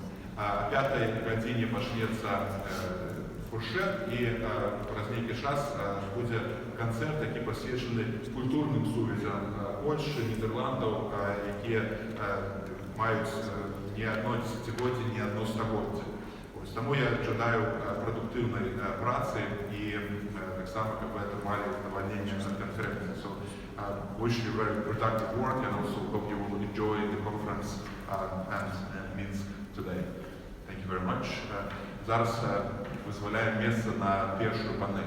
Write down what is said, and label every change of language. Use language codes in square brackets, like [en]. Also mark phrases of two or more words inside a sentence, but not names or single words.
[be] О 5 гадзіне пачнецца фуршет, і праз нейкі час будзе канцэрт, які пасвечаны культурным сувязям Польшчы, Нідерландаў, якія маюць не адно дзесяцігоддзе, не адно стагоддзе. Таму я жадаю прадуктыўнай працы і таксама, каб вы атрымалі задавальненне на канферэнцыі. [en] So, wish you very productive work, and also hope you will enjoy the conference and Minsk today. Thank you very much. [be] Зараз вызваляем месца на першую панель.